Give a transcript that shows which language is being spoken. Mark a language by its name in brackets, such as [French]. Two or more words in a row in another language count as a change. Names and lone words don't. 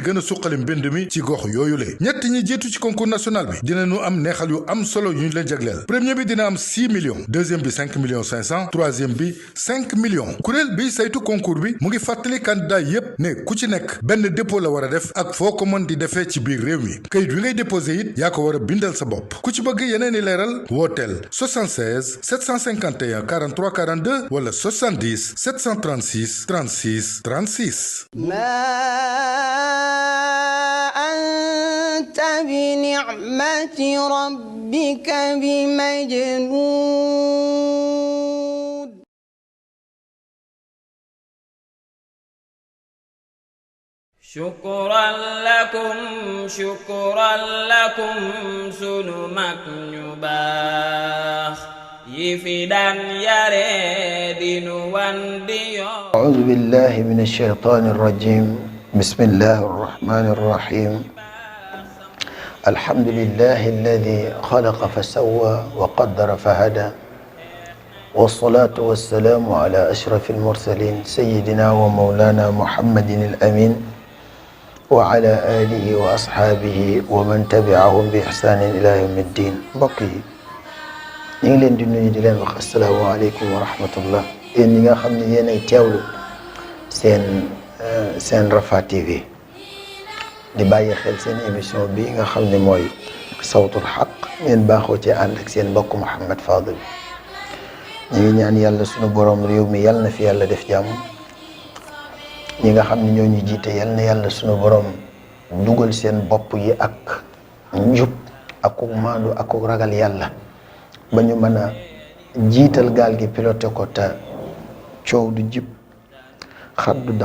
[Wolof] gën a suqali mbind mi ci gox yooyu le ñett ñi jiitu ci [French] concours national [Wolof] bi dinañu am neexal yu am solo yu ñu leen jagleel premier bi dina am 6 millions deuxième bi 5 millions 500 troisième bi 5 millions kuréel bi saytu concours bi mu ngi fàttali candidat yépp ne ku ci nekk benn dépôt la war a def ak foo ko mën di defee ci biir réew mi kayit wi ngay déposé it yaa ko war a bindal sa bopp ku ci bëgg yeneen i leeral wooteel 76 751 43 42 wala 70 736 36 36. [Arabic] ما أنت بنعمة ربك بمجنون. شكرا لكم [Wolof] sunu mag ñu baax yi fi daan yare dinu wan di yoon. [Arabic] أعوذ بالله من الشيطان الرجيم بسم الله الرحمن الرحيم الحمد لله الذي خلق فسوى وقدر فهدى والصلاة والسلام على أشرف المرسلين سيدنا ومولانا محمد الأمين وعلى آله وأصحابه ومن تبعهم بإحسان إلى يوم الدين. [Wolof] بقي ñu ngi leen di nuyu di leen wax [Arabic] السلام عليكم ورحمة الله [Wolof] yéen ñi nga xam ne yéen ay teewlu seen Rafah TV di bàyyi xel seen émission bi nga xam ne mooy sawtul xaq ngeen baaxoo ci ànd ak seen mbokk Mouhamed Fadel ñu ngi ñaan yàlla sunu borom réew mi yàlla na fi yàlla def jàmm ñi nga xam ne ñoo ñu jiite yàlla na yàlla sunu borom dugal seen bopp yi ak njub ak maandu ak ragal yàlla ba ñu mën a jiital gaal gi piloté ko te coow du jib xar du damm.